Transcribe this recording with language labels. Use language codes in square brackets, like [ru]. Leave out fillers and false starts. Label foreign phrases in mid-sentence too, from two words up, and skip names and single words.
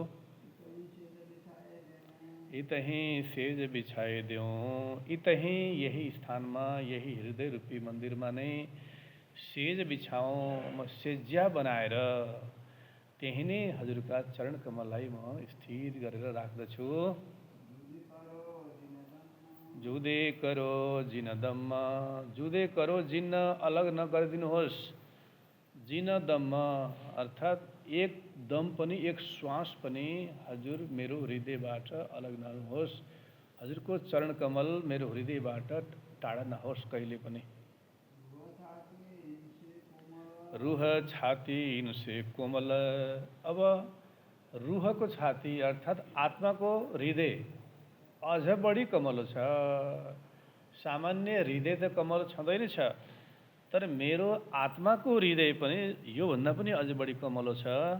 [hi] इतहीं सेज बिछाइदेऊ, [ne] इतहीं यही स्थानमा, यही हृदय रूपी मन्दिरमा नै सेज बिछाऊँ, म सेज्या बनाएर त्यही नै हजुरका चरण कमललाई म स्थिर गरेर राख्दछु। [hi] जुदे करो जिन दम्मा, जुदे करो जिन [ne] अलग नगरिदिनुहोस्। [hi] जिन दम्मा [ne] अर्थात् एक दम पनि, एक श्वास पनि हजुर मेरो हृदयबाट अलग नहोस्। हजुरको चरण कमल मेरो हृदयबाट टाढा नहोस् कहिले पनि। [hi] रूह छाती इनसे कोमल, [ne] अब रूहको छाती अर्थात् आत्माको हृदय अझ बढी कमलो छ। सामान्य हृदय त कमलो छँदैन छ, तर मेरो आत्माको हृदय पनि योभन्दा पनि अझ बढी कमलो छ।